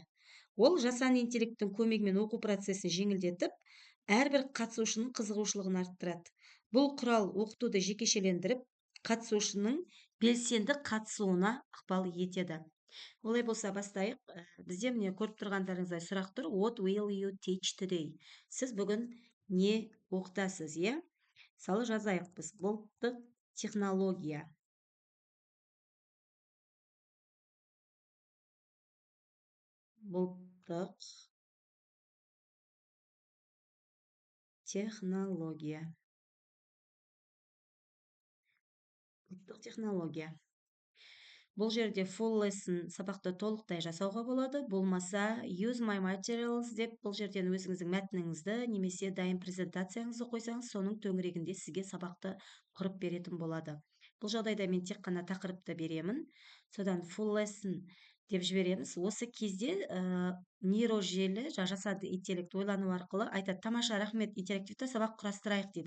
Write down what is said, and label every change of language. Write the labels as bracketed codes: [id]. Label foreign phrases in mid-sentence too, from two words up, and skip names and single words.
[kk] Ол жасанды интеллекттің көмегімен оқу процесін жеңілдетіп, әрбір қатысушының қызығушылығын арттырады. Бұл құрал оқытуды жекешелендіріп, қатысушының белсенді қатысуына ықпал етеді. Олай болса бастайық. Бізде міне көріп тұрғандарыңыздай сұрақ тұр. [en] What will you teach today? [kk] Сіз бүгін не оқытасыз, е? Мысалы жазайық біз. Бұлттық технология. Бұлттық технология. Бұлттық технология. Бұл жерде [en] full lesson [kk] сабақты толықтай жасауға болады. Болмаса [en] use my materials [kk] деп бұл жерден өзіңіздің мәтініңізді немесе дайын презентацияңызды қойсаңыз, соның төңірегінде сізге сабақты құрып беретін болады. Бұл жағдайда мен тек қана тақырыпты беремін. Содан [en] full lesson [kk] деп жібереміз. Осы кезде нейрожелі жасанды интеллект ойлану арқылы айтады: тамаша, рахмет, интерактивті сабақ құрастырайық дейді.